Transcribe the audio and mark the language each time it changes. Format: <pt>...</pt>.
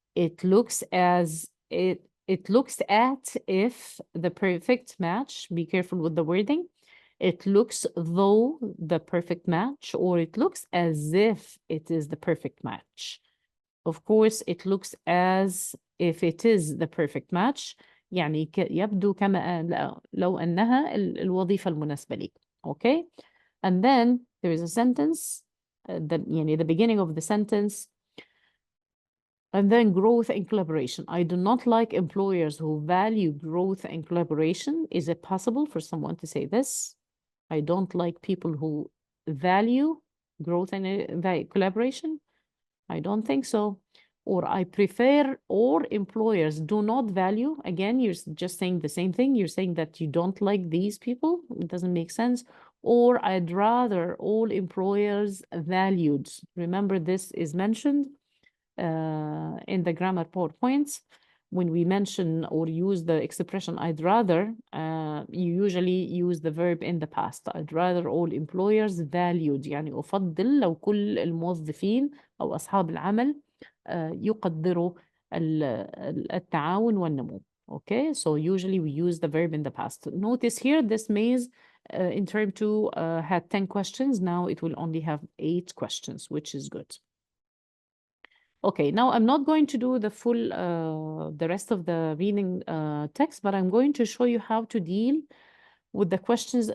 <en>It looks as it looks at if the perfect match. Be careful with the wording. It looks though the perfect match, or it looks as if it is the perfect match. Of course, it looks as if it is the perfect match.</en> <ar>يعني يبدو كما لو أنها الوظيفة المناسبة لي.</ar> <en>Okay? And then there is a sentence, يعني the beginning of the sentence, and then growth and collaboration. I do not like employers who value growth and collaboration. Is it possible for someone to say this? I don't like people who value growth and collaboration. I don't think so. Or I prefer, or employers do not value. Again, you're just saying the same thing. You're saying that you don't like these people. It doesn't make sense. or I'd rather all employers valued. Remember, this is mentioned in the grammar PowerPoints. When we mention or use the expression I'd rather, you usually use the verb in the past. I'd rather all employers valued،</en> <ar>يعني أفضل لو كل الموظفين أو أصحاب العمل يقدروا التعاون والنمو.</ar> <en>Okay, so usually we use the verb in the past. Notice here, this maze in term 2 had 10 questions. Now it will only have 8 questions, which is good. Okay, now I'm not going to do the full, the rest of the reading text, but I'm going to show you how to deal with the questions.</en>